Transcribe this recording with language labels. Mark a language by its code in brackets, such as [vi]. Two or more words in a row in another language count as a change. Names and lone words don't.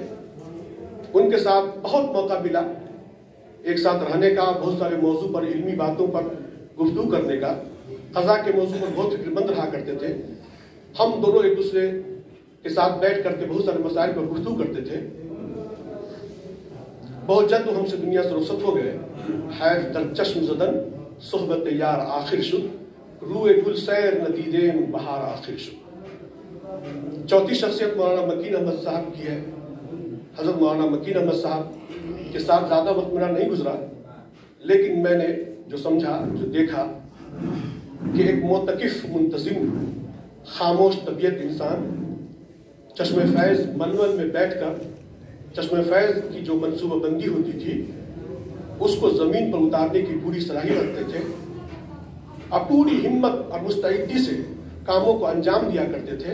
[ur] ان کے ساتھ بہت موقع ملا ایک ساتھ رہنے کا، بہت سارے موضوع پر، علمی باتوں پر گفتگو کرنے کا۔ قضا کے موضوع پر بہت فکر مند رہا کرتے تھے۔ ہم دونوں ایک دوسرے کے ساتھ بیٹھ کر کے بہت سارے مسائل پر گفتگو کرتے تھے۔ بہت جلد وہ ہم سے دنیا سے رخصت ہو گئے۔ [fa] حیف در چشم زدن صحبت یار آخر شد، روئے گل سیر ندیدین بہار آخر شد۔ [ur] چوتھی شخصیت مولانا مکین احمد صاحب کی ہے۔ حضرت مولانا مکین احمد صاحب کے ساتھ زیادہ وقت میرا نہیں گزرا، لیکن میں نے جو سمجھا، جو دیکھا کہ ایک معتکف، منتظم، خاموش طبیعت انسان چشمہ فیض ملول میں بیٹھ کر چشمہ فیض کی جو منصوبہ بندی ہوتی تھی اس کو زمین پر اتارنے کی پوری صلاحیت رکھتے تھے، اور پوری ہمت اور مستعدی سے کاموں کو انجام دیا کرتے تھے۔